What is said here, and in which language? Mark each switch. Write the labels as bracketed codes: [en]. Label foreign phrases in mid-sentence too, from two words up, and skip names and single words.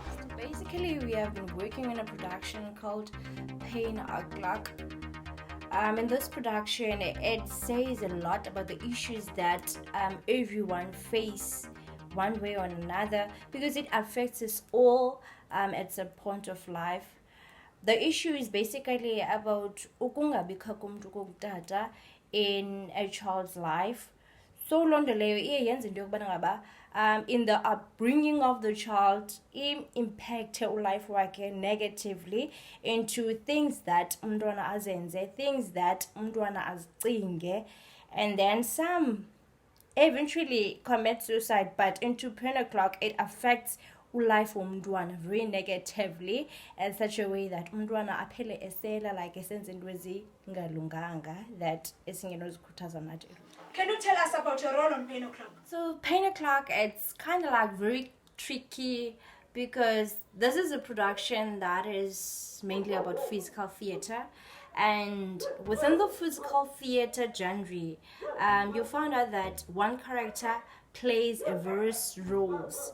[en] Basically, we have been working on a production called Pain O'Clock. In this production, it says a lot about the issues that everyone face one way or another, because it affects us all at some point of life. The issue is basically about [xh] ukungabikho komuntu kokutata [en] in a child's life. So [xh] loo nto leyo iye yenze into yokubana ngaba [en] in the upbringing of the child [xh] impacte ulife wakhe [en] negatively into things that [xh] umntwana azenze, [en] things that [xh] umntwana azicinge, [en] and then some eventually commit suicide. But into Pain O'Clock, it affects life umntwana very negatively in such a way that [xh] umntwana aphele esela [en] like [xh] esenza into ezingalunganga [en] that [xh] esingenozikhuthaza nathi. [en] Can you tell us about your role on Pain O'Clock? So Pain O'Clock, it's kind of like very tricky because this is a production that is mainly about physical theater. And within the physical theater genre, you found out that one character plays various roles.